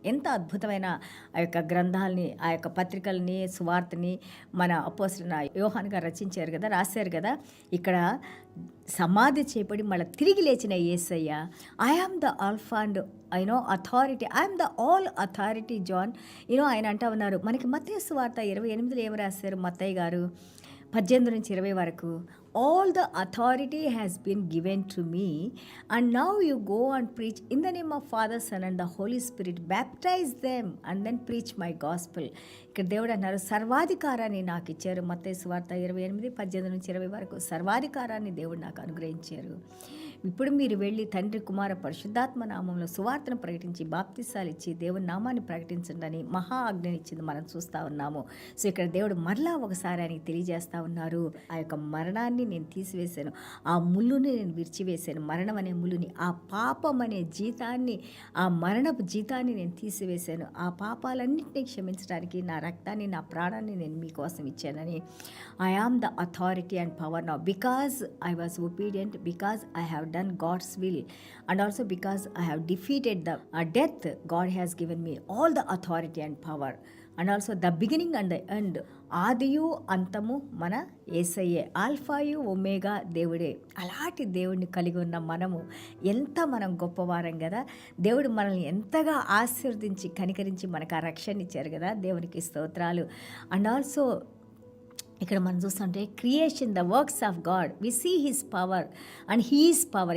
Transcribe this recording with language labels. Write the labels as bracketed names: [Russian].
[Telugu] ఎంత అద్భుతమైన ఆ యొక్క గ్రంథాలని, ఆ యొక్క పత్రికల్ని, సువార్తని మన అపోస్తలుడైన యోహాను గారు రచించారు కదా, రాశారు కదా. ఇక్కడ సమాధి చేపడి మళ్ళీ తిరిగి లేచిన యేసయ్య, [English] I am the alpha and authority, I'm the all authority John. [Telugu] ఆయన అంటా ఉన్నారు. మనకి మత్తయి సువార్త 28లో ఏమి రాశారు మత్తయ్య గారు? 18-20 వరకు. [English] All the authority has been given to me, and now you go and preach in the name of Father, Son and the Holy Spirit, baptize them and then preach my gospel. [Telugu] ఇక్కడ దేవుడు అన్నారు, సర్వాధికారాన్ని నాకు ఇచ్చారు. మత్తయి సువార్త 28:18-20 వరకు సర్వాధికారాన్ని దేవుడు నాకు అనుగ్రహించారు. ఇప్పుడు మీరు వెళ్ళి తండ్రి, కుమార, పరిశుద్ధాత్మ నామంలో సువార్తను ప్రకటించి బాప్తిసాలు ఇచ్చి దేవుని నామాన్ని ప్రకటించండి అని మహా ఆజ్ఞని ఇచ్చింది మనం చూస్తూ ఉన్నాము. సో ఇక్కడ దేవుడు మరలా ఒకసారి ఆయనకి తెలియజేస్తూ ఉన్నారు, ఆ యొక్క మరణాన్ని నేను తీసివేశాను, ఆ ముళ్ళుని నేను విరిచివేశాను, మరణం అనే ముళ్ళుని, ఆ పాపం అనే జీతాన్ని, ఆ మరణపు జీతాన్ని నేను తీసివేశాను. ఆ పాపాలన్నింటినీ క్షమించడానికి నా రక్తాన్ని, నా ప్రాణాన్ని నేను మీకోసం ఇచ్చానని. [English] I am the authority and power now because I was obedient, because I have done God's will, and also because I have defeated the death. God has given me all the authority and power, and also the beginning and the end. [Telugu] ఆదియు అంతము మన యేసయ్యే, ఆల్ఫాయు omega దేవుడే. అలాంటి దేవుడిని కలిగి ఉన్న మనం గొప్పవారం కదా. దేవుడు మనల్ని ఎంతగా ఆశీర్వదించి కనికరించి మనకు ఆ రక్షణ ఇచ్చారు కదా. దేవునికి స్తోత్రాలు. [English] and also [Telugu] ఇక్కడ మనం చూస్తుంటే [English] Creation, the works of God, we see his power and his power.